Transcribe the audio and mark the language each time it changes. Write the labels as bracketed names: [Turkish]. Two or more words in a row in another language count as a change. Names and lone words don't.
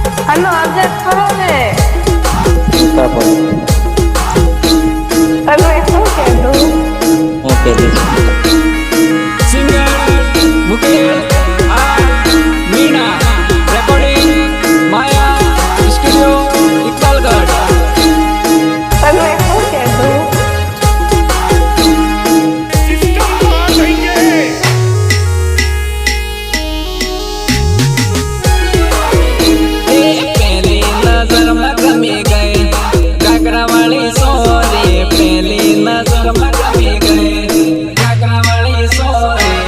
[Gujarati] હલો અજય ખરો ને તમે શું કીધું હું કીધું સિંગર મુકેશ મીના રેકોર્ડિંગ માયા સ્ટુડિયો ઇકબાલગઢ તમે શું કીધું [Rajasthani] पहली नजर में गमी गए घाघरा वाली सोरे पहली नजर में गमी गए घाघरा वाली सोरे